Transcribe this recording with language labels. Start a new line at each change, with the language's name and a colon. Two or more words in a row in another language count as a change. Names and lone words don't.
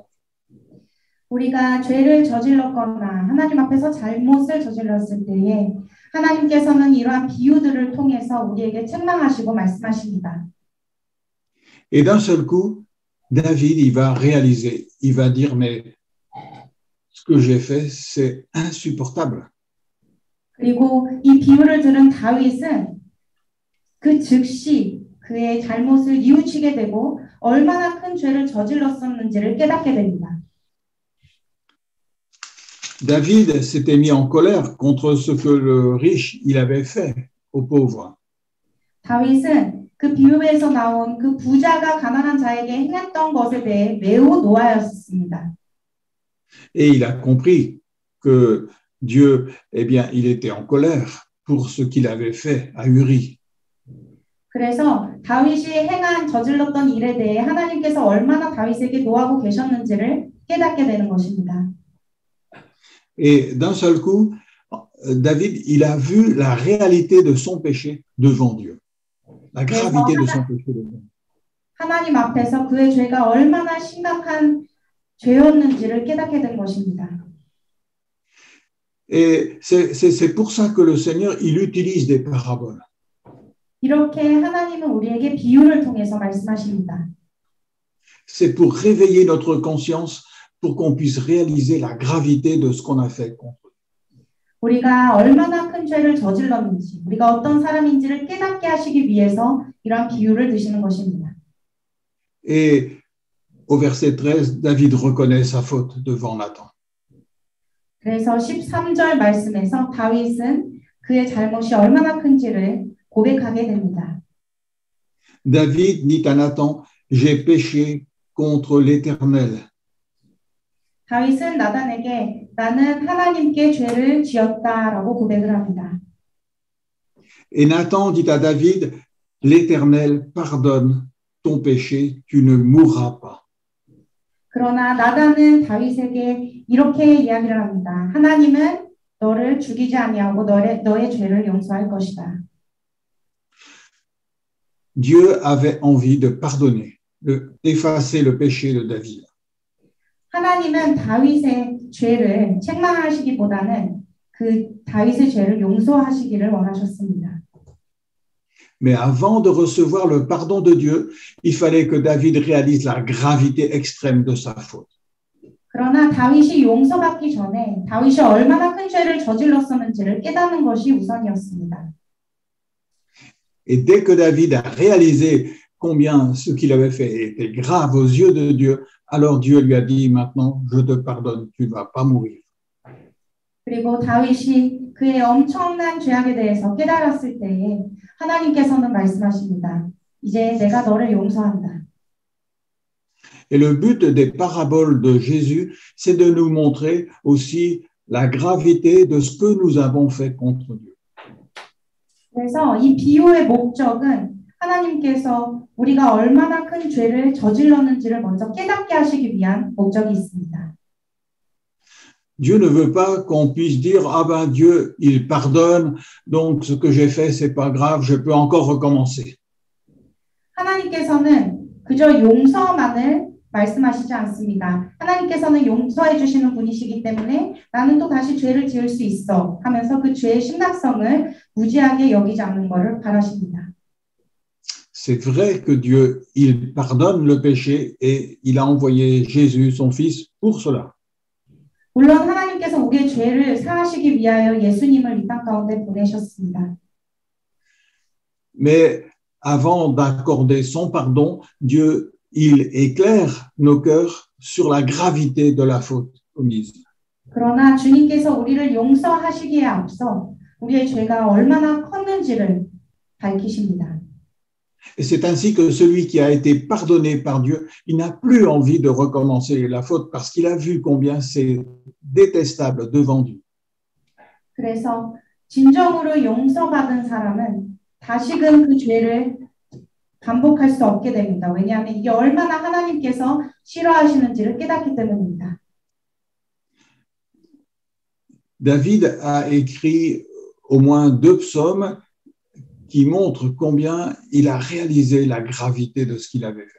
Korean: 우리가 죄를 저질렀거나 하나님 앞에서 잘못을 저질렀을 때에 하나님께서는 이러한 비유들을 통해서 우리에게 책망하시고 말씀하십니다.
French: Et d'un seul coup, David, il va réaliser, il va dire, mais ce que j'ai fait, c'est insupportable.
Korean: 그리고 이 비유를 들은 다윗은 그 즉시 그의 잘못을 뉘우치게 되고 얼마나 큰 죄를 저질렀었는지를 깨닫게 됩니다.
French: David s'était mis en colère contre ce que le riche il avait fait aux pauvres.
Korean: 다윗은 그 비유에서 나온 그 부자가 가난한 자에게 행했던 것에 대해 매우 노하였습니다.
French: Et il a compris que Dieu, eh bien, il était en colère pour ce qu'il avait fait à Uri.
Korean: 그래서 다윗이 저질렀던 일에 대해 하나님께서 얼마나 다윗에게 노하고 계셨는지를 깨닫게 되는 것입니다.
French: Et d'un seul coup, David, il a vu la réalité de son péché devant Dieu. La gravité de son péché devant Dieu.
Korean: 하나님 앞에서 그의 죄가 얼마나 심각한 죄였는지를 깨닫게 된 것입니다.
French: Et c'est pour ça que le Seigneur, il utilise des paraboles.
Korean: 이렇게 하나님은 우리에게 비유를 통해서 말씀하십니다.
French: C'est pour réveiller notre conscience, pour qu'on puisse réaliser la gravité de ce qu'on a fait contre eux.
Korean: 우리가 얼마나 큰 죄를 저질렀는지, 우리가 어떤 사람인지를 깨닫게 하시기 위해서 이러한 비유를 드시는 것입니다.
French: Et au verset 13, David reconnaît sa faute devant Nathan.
Korean: 그래서 13절 말씀에서 다윗은 그의 잘못이 얼마나 큰지를 고백하게 됩니다.
French: David dit à Nathan, j'ai péché contre l'Éternel.
Korean: 다윗은 나단에게 나는 하나님께 죄를 지었다라고 고백을 합니다.
French: Et Nathan dit à David, l'Éternel pardonne ton péché, tu ne mourras pas.
Korean: 그러나 나단은 다윗에게 이렇게 이야기를 합니다. 하나님은 너를 죽이지 아니하고 너의 죄를 용서할 것이다.
French: Dieu avait envie de pardonner, d'effacer le péché de David.
Korean: 하나님은 다윗의 죄를 책망하시기보다는 그 다윗의 죄를 용서하시기를 원하셨습니다.
French: Mais avant de recevoir le pardon de Dieu, il fallait que David réalise la gravité extrême de sa faute.
Korean: 그러나 다윗이 용서받기 전에 다윗이 얼마나 큰 죄를 저질렀었는지를 깨닫는 것이 우선이었습니다.
French: Et dès que David a réalisé combien ce qu'il avait fait était grave aux yeux de Dieu, alors Dieu lui a dit, maintenant, je te pardonne, tu ne vas pas mourir.
Korean: 그리고 다윗이 그의 엄청난 죄악에 대해서 깨달았을 때에 하나님께서는 말씀하십니다. 이제 내가 너를 용서한다.
French: Et le but des paraboles de Jésus, c'est de nous montrer aussi la gravité de ce que nous avons fait contre Dieu.
Korean: 그래서 이 비유의 목적은 하나님께서 우리가 얼마나 큰 죄를 저질렀는지를 먼저 깨닫게 하시기 위한 목적이 있습니다.
French: Dieu ne veut pas qu'on puisse dire « Ah ben Dieu, il pardonne, donc ce que j'ai fait, c'est pas grave, je peux encore recommencer. »
Korean: 하나님께서는 그저 용서만을 말씀하시지 않습니다. 하나님께서는 용서해 주시는 분이시기 때문에 나는 또 다시 죄를 지을 수 있어 하면서 그 죄의 심각성을 무지하게 여기지 않는 것을 바라십니다.
French: C'est vrai que Dieu, il pardonne le péché et il a envoyé Jésus, son fils, pour cela.
Korean: 물론 하나님께서 우리의 죄를 사하시기 위하여 예수님을 이 땅 가운데 보내셨습니다.
French: Mais avant d'accorder son pardon, Dieu, il éclaire nos cœurs sur la gravité de la faute commise.
Korean: 그러나 주님께서 우리를 용서하시기에 앞서 우리의 죄가 얼마나 컸는지를 밝히십니다.
French: Et c'est ainsi que celui qui a été pardonné par Dieu, il n'a plus envie de recommencer la faute parce qu'il a vu combien c'est détestable devant Dieu.
Korean: 그래서 진정으로 용서받은 사람은 다시금 그 죄를 반복할 수 없게 됩니다. 왜냐하면 이게 얼마나 하나님께서 싫어하시는지를 깨닫기 때문입니다.
French: David a écrit au moins 2 psaumes qui montrent combien il a réalisé la gravité de ce qu'il avait fait.